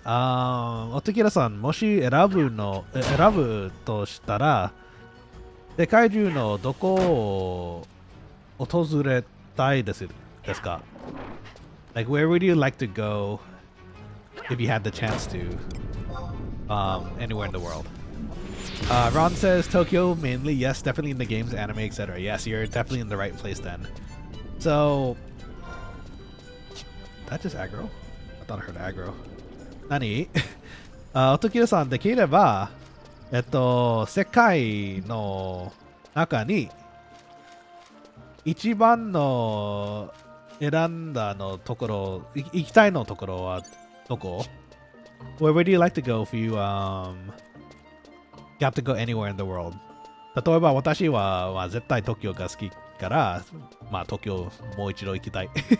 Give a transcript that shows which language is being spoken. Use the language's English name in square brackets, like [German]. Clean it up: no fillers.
[Japanese] おときらさん、もし選ぶとしたら、世界中のどこを訪れたいですか? [English] Like, where would you like to go if you had the chance to? Anywhere in the world. Ron says Tokyo mainly. Yes, definitely in the games, anime, etc. Yes, you're definitely in the right place then. So, that just aggro? I thought I heard aggro. Nani? [Japanese] おときらさん、できれば、世界の中に一番の選んだのところ、行きたいのところはどこ? [English] Where would you like to go if you got to go anywhere in the world? [Japanese] 例えば私は、まあ、絶対東京が好きから、まあ東京もう一度行きたい。